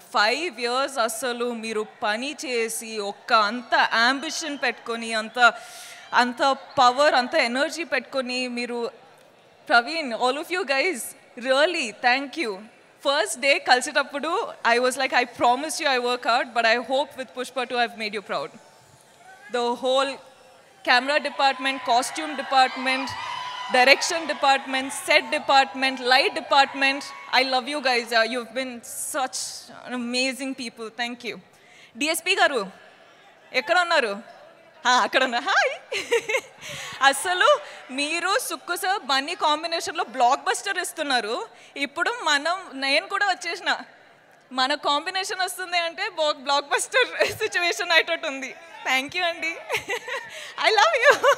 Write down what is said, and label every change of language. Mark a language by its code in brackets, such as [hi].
[te] 5 years అసలు మీరు పని చేసి అంత అంబిషన్ పెట్టుకొని అంత పవర్ అంత ఎనర్జీ పెట్టుకొని మీరు, Praveen, [en] All of you guys, really thank you. First day కలిసేటప్పుడు I was like, I promise you I work hard, but I hope with Pushpa 2 I made you proud. The whole camera department, costume department, direction department, set department, light department, I love you guys. You've been such amazing people. Thank you. [te] DSP garu ఎక్కడ ఉన్నారు? అక్కడ ఉన్నా. Hi. అసలు మీరు Sukku sir Bunny కాంబినేషన్లో block buster ఇస్తున్నారు. ఇప్పుడు నేను కూడా వచ్చేసిన, మన కాంబినేషన్ వస్తుంది అంటే బ్లాక్ బస్టర్ సిచ్యువేషన్ అయ్యేటట్టు ఉంది. థ్యాంక్ యూ అండి. [en] I love you.